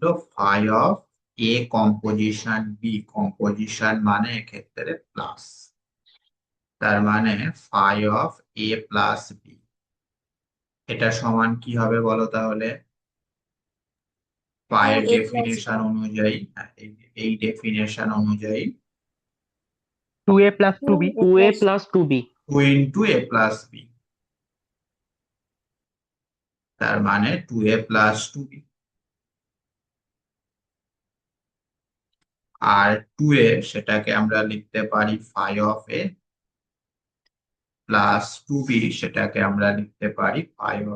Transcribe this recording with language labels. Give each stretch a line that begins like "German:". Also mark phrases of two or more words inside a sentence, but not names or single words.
English: phi of a composition b,
Bangla: কম্পোজিশন মানে এক্ষেত্রে প্লাস, তার মানে
English: phi of a plus b
Bangla: এটা সমান কি হবে বলো তাহলে? পায়ের
English: 2a plus b।
Bangla: ডেফিনেশন অনুযায়ী, হ্যাঁ, এই ডেফিনেশন অনুযায়ী
English: 2a plus 2b 2a 2a plus plus 2b 2 into a plus b,
Bangla: তার মানে
English: 2a plus 2b.
Bangla: আর 2a সেটাকে আমরা লিখতে পারি
English: phi of a, plus 2b
Bangla: সেটাকে আমরা লিখতে পারি
English: phi of.